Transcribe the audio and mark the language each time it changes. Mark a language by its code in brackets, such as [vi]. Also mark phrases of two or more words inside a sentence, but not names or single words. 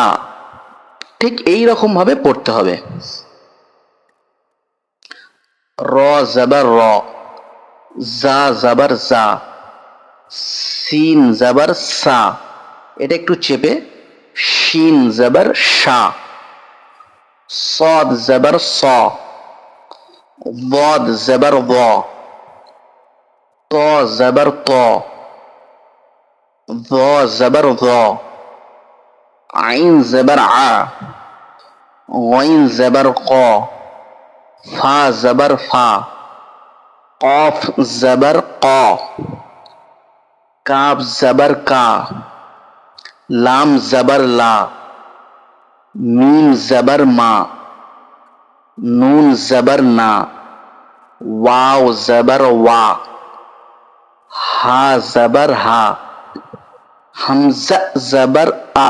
[bn] ঠিক এই রকম ভাবে পড়তে হবে। র জাবার র, জা জাবার জা, সিন জাবার সা, এটা একটু চেপে, শিন জাবার শা, [ar] صاد زبر صا، ضاد زبر ضا، طا زبر طا، ظا زبر ظا، عين زبر ع، غين زبر قا، فا زبر فا، قاف زبر قا، [bn] কাব জাবার কা, লাম জাবার লা, মিম জবর মা, নুন জবর না, ওয়াও জবর ওয়া, হা জবর হা, হামজা জবর আ।